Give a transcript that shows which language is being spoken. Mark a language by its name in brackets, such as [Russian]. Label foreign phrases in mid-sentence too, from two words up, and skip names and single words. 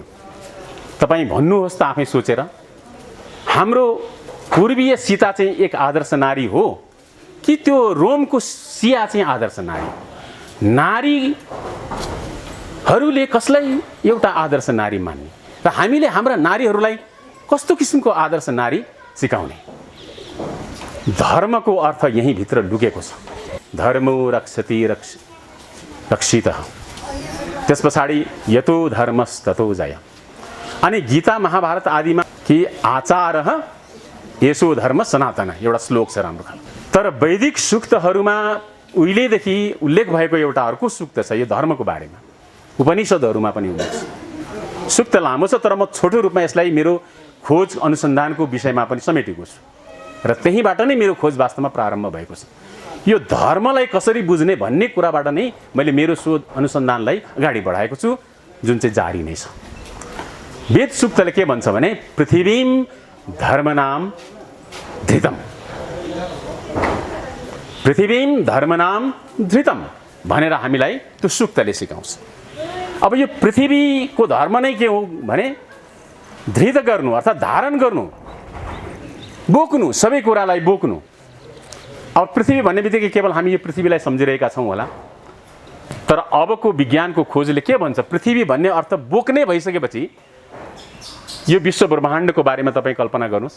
[Nepali] तपाईँ भन्नुहोस् त आफै सोचेर, हाम्रो पूर्वीय सीता चाहिँ एक आदर्श नारी हो कि त्यो रोमको सिया चाहिँ आदर्श नारी? नारीहरूले कसलाई एउटा आदर्श नारी मान्ने र हामीले हाम्रा नारीहरूलाई कस्तो किसिमको आदर्श नारी सिकाउने? धर्मको अर्थ यही भित्र लुकेको छ। [Sanskrit] धर्मो रक्षति रक्षितः, [Nepali] त्यस पछाडि [Sanskrit] यतो धर्मस्ततो जय। [Nepali] अनि गीता महाभारत आदिमा कि [Sanskrit] आचारः यसो धर्म सनातन [Nepali] एउटा श्लोक छ राम्रो खालको। तर वैदिक सूक्तहरूमा उहिलेदेखि उल्लेख भएको एउटा अर्को सूक्त छ यो धर्मको बारेमा। उपनिषदहरूमा पनि उल्लेख छ। सूक्त लामो छ तर म छोटो रूपमा यसलाई मेरो खोज अनुसन्धानको विषयमा पनि समेटेको छु र त्यहीबाट नै मेरो खोज वास्तवमा प्रारम्भ भएको छ। यो धर्मलाई कसरी बुझ्ने भन्ने कुराबाट नै मैले मेरो शोध अनुसन्धानलाई अगाडि बढाएको छु, जुन चाहिँ जारी नै छ। वेद सूक्तले के भन्छ भने [Sanskrit] पृथ्वीम धर्मनाम धृतम, पृथ्वीम धर्मनाम धृतम [Nepali] भनेर हामीलाई त्यो सूक्तले सिकाउँछ। अब यो पृथ्वीको धर्म नै के हो भने धृत गर्नु अर्थात् धारण गर्नु, बोक्नु, सबै कुरालाई बोक्नु। अब पृथ्वी भन्ने बित्तिकै केवल हामी यो पृथ्वीलाई सम्झिरहेका छौँ होला, तर अबको विज्ञानको खोजले के भन्छ, पृथ्वी भन्ने अर्थ बोक्ने भइसकेपछि यो विश्व ब्रह्माण्डको बारेमा तपाईँ कल्पना गर्नुहोस्।